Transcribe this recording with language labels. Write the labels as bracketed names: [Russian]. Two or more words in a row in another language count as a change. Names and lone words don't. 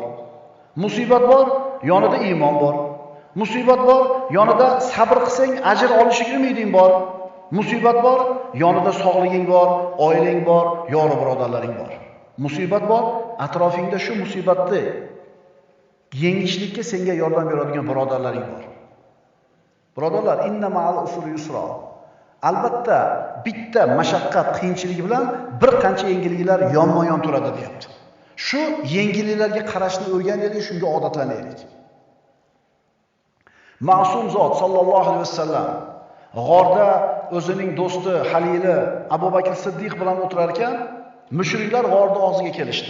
[Uzbek] Musibat bor, yonida iymon bor. Musibat bor, yonida sabr qilsang ajr olishing umiding bor. Musibat bor, yonida sog'liging bor, oilang bor, yor birodarlaring bor. Musibat bor, atrofingda shu musibatni yengishlikka senga yordam beradigan birodarlaring bor. Birodarlar, [Arabic] إن مع العسر يسرا. [Uzbek] Albatta, bitta mashaqqat, qiyinchilik bilan bir qancha yengilliklar yonma-yon turadi, deyapti. Shu yengilliklarga qarashni o'rganaylik, shunga odatlanaylik. Ma'sum zot [Arabic] صلى الله عليه وسلم [Uzbek] g'orda o'zining do'sti Halili Abu Bakr Siddiq bilan o'tirar ekan, mushriklar g'orning og'ziga kelishdi.